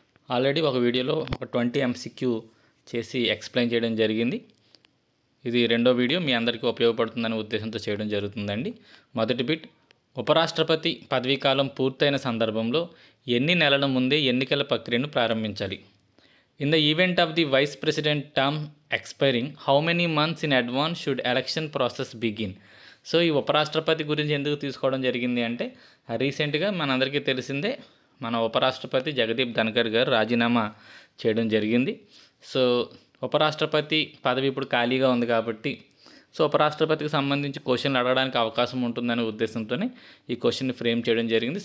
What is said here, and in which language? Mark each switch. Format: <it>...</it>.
<te>Already ఒక వీడియోలో ఒక 20 ఎంసీక్యూ చేసి ఎక్స్ప్లెయిన్ చేయడం జరిగింది. ఇది రెండో వీడియో, మీ అందరికీ ఉపయోగపడుతుందనే ఉద్దేశంతో చేయడం జరుగుతుందండి. మొదటి బిట్, ఉపరాష్ట్రపతి పదవీకాలం పూర్తయిన సందర్భంలో ఎన్ని నెలల ముందే ఎన్నికల ప్రక్రియను ప్రారంభించాలి?</te> <en>In the event of the vice president term expiring, how many months in advance should election process begin?</en> <te>So ఈ ఉపరాష్ట్రపతి గురించి ఎందుకు తీసుకోవడం జరిగింది అంటే, రీసెంట్గా మనందరికీ తెలిసిందే, మన ఉపరాష్ట్రపతి జగదీప్ ధన్కర్ గారు రాజీనామా చేయడం జరిగింది. సో ఉపరాష్ట్రపతి పదవి ఇప్పుడు ఖాళీగా ఉంది కాబట్టి ఉపరాష్ట్రపతికి సంబంధించి క్వశ్చన్లు అడగడానికి అవకాశం ఉంటుందనే ఉద్దేశంతోనే ఈ క్వశ్చన్ని ఫ్రేమ్ చేయడం జరిగింది.</te>